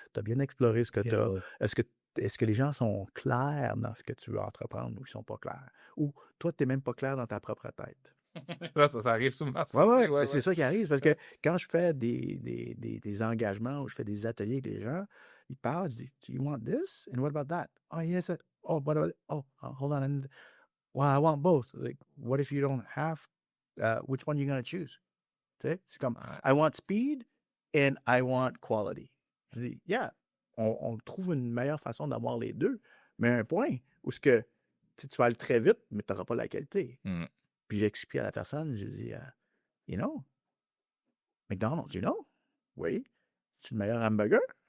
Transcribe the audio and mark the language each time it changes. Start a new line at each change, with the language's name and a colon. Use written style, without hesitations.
French: Tu as bien exploré ce que tu as? Est-ce que les gens sont clairs dans ce que tu veux entreprendre ou ils sont pas clairs? Ou toi, tu n'es même pas clair dans ta propre tête? Ça arrive souvent. Oui, c'est ça qui arrive. Parce que quand je fais des engagements ou je fais des ateliers avec les gens, ils parlent, ils disent,
English: do you want this? And what about that? Oh, yes. Oh, what about, hold on. Well, I want both. Like, what if you don't have, which one are you going to choose?
French: Tu sais, c'est comme,
English: I want speed and I want quality.
French: Je dis, yeah, on trouve une meilleure façon d'avoir les deux, mais un point où ce que tu vas aller très vite, mais tu n'auras pas la qualité. Puis j'explique à la personne, j'ai dit,
English: you know, McDonald's, you know?
French: Oui. C'est le meilleur hamburger?